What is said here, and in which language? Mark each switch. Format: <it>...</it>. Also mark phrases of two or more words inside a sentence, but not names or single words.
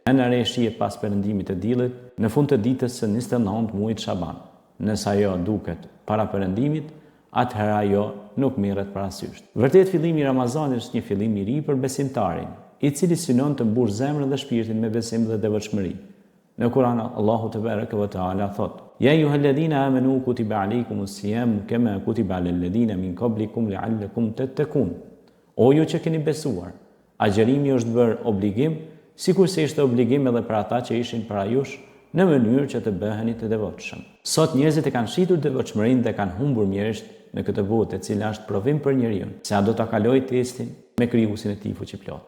<sq>Hëna re shihet pas perëndimit të diellit në fund të ditës së 29 muajit Shaban. Nëse ajo duket para perëndimit, atëherë ajo nuk merret parasysh. Vërtet fillimi i Ramazanit është një fillim i ri për besimtarin, i cili synon të mbush zemrën dhe shpirtin me besim dhe devotshmëri. Në Kur'an Allahu</sq> <ar>تبارك وتعالى</ar> <sq>thot:</sq> <ar>"يا أيها الذين آمنوا كتب عليكم الصيام كما كتب على الذين من قبلكم لعلكم تتقون."</ar> <sq>O ju që keni besuar, agjerimi është bërë obligim, sikurse ishte obligim edhe për ata që ishin para jush, në mënyrë që të bëheni të devotshëm. Sot njerëzit e kanë shitur devotshmërinë dhe kanë humbur mjerisht në këtë botë, e cila është provim për njeriu, se a do ta kalojë testin me krijuesin e tij fuqiplot.</sq>